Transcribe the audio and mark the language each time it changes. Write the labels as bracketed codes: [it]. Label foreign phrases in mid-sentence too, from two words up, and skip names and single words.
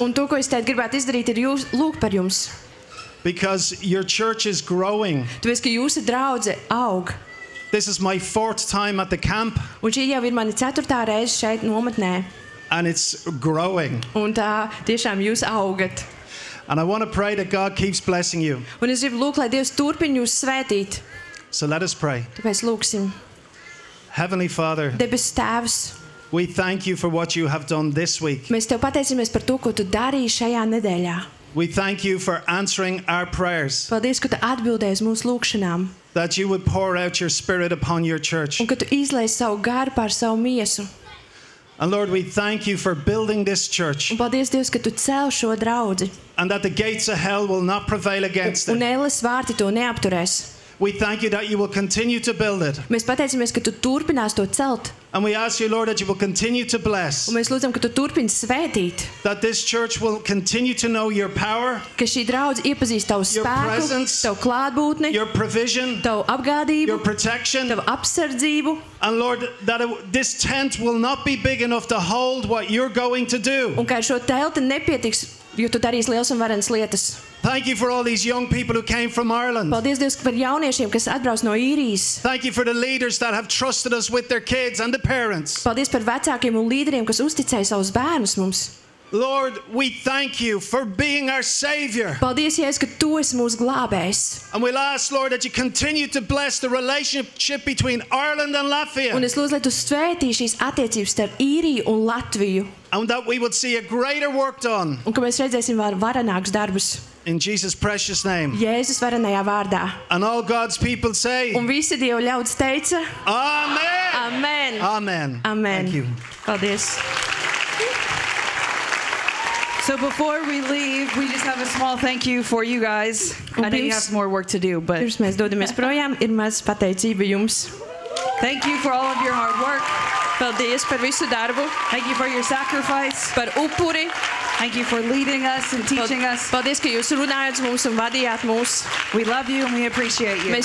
[lv] Un to, ko es teicu, gribētu izdarīt, ir jūs, lūgt par jums. [en] because your church is growing. [lv] Tāpēc, ka jūsu draudze aug. [en] This is my 4th time at the camp, [lv] Un šī jau ir mana 4. reize šeit nometnē. [en] and it's growing. [lv] Un tā tiešām jūs augat. [en] And I want to pray that God keeps blessing you. [lv] Un es gribu lūgt, lai Dievs turpina jūs svētīt. [en] So let us pray. [lv] Tāpēc lūgsim. [en] Heavenly Father, [lv] Debes Tēvs, [en] we thank you for what you have done this week. [lv] mēs Tev pateicamies par to, ko Tu darīji šajā nedēļā. [en] We thank you for answering our prayers, [lv] Paldies, ka Tu atbildēji uz mūsu lūgšanām [en] that you would pour out your Spirit upon your church. [lv] un ka Tu izlaiž savu garu pār savu miesu. [en] And Lord, we thank you for building this church, [lv] Un paldies, Dievs, ka Tu cel šo draudzi [en] and that the gates of hell will not prevail against [lv] un [en] it. [lv] ēles vārti to neapturēs. [en] We thank you that you will continue to build it. [lv] Mēs pateicamies, ka Tu turpinās to celt. [en] And we ask you, Lord, that you will continue to bless, [lv] Un mēs lūdzam, ka Tu turpini svētīt, [en] that this church will continue to know your power, [lv] ka šī draudze iepazīst Tavu [en] Your [lv] spēku, [en] presence, [lv] Tavu klātbūtni, [en] your provision, [lv] Tavu apgādību, [en] your protection. [lv] Tavu apsardzību. [en] And Lord, that this tent will not be big enough to hold what you're going to do. [lv] Un ka ar šo telti nepietiks, jo Tu darīsi liels un varenas lietas. [en] Thank you for all these young people who came from Ireland. [lv] Paldies, Dievs, par jauniešiem, kas atbrauc no īrijas. [en] Thank you for the leaders that have trusted us with their kids and the parents. [lv] Paldies par vecākiem un līderiem, kas uzticēja savus bērnus mums. [en] Lord, we thank you for being our Savior. [lv] Paldies, Jēzus, ka Tu esi mūsu glābējs. [en] And we'll ask, Lord, that you continue to bless the relationship between Ireland and [lv] Un [en] Latvia. [lv] es lūdzu, lai Tu svētī šīs attiecības starp Īriju un Latviju. [en] And that we would see a greater work done. [lv] Un ka mēs redzēsim varenākus darbus. [en] In Jesus' precious name. [lv] Jēzus varenajā vārdā. [en] And all God's people say, [lv] Un visi Dieva ļaudis teica, [en] Amen. [lv] Amen. [en] Amen. [lv] Amen. [en] Thank you. [lv] Paldies. [en] So before we leave, we just have a small thank you for you guys. I know you have more work to do, but [lv] Pirms mēs dodamies projām, ir maz pateicība jums. [en] thank you for all of your hard work. [lv] Paldies par visu darbu, [en] Thank you for your sacrifice. [lv] par upuri. [en] Thank you for leading us and teaching us. [lv] Paldies, ka jūs runājat mums un vadījāt mūs. [en] We love you and we appreciate you.